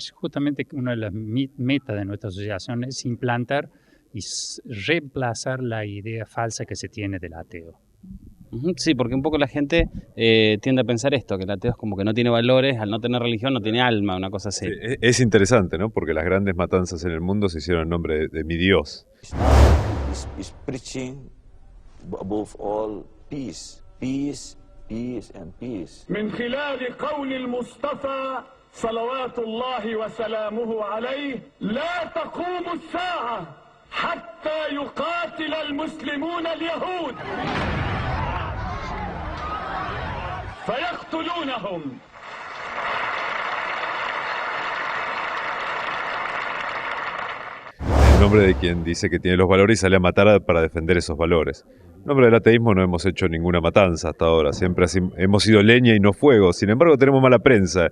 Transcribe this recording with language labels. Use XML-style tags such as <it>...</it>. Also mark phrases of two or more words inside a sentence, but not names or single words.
<es>Justamente una de las metas de nuestra asociación es implantar y reemplazar la idea falsa que se tiene del ateo. Sí, porque un poco la gente tiende a pensar esto, que el ateo es como que no tiene valores, al no tener religión no tiene alma, una cosa así. Sí, es interesante, ¿no? Porque las grandes matanzas en el mundo se hicieron en nombre de mi Dios.</es> <en>Is preaching above all peace, peace, peace and peace.</en> <ar>من خلال قول المصطفى صلوات الله وسلامه عليه لا تقوم الساعة حتى يقاتل المسلمون اليهود فيقتلونهم.</ar> <es>En nombre de quien dice que tiene los valores y sale a matar para defender esos valores. En nombre del ateísmo no hemos hecho ninguna matanza hasta ahora, siempre hemos sido leña y no fuego, sin embargo tenemos mala prensa.</es>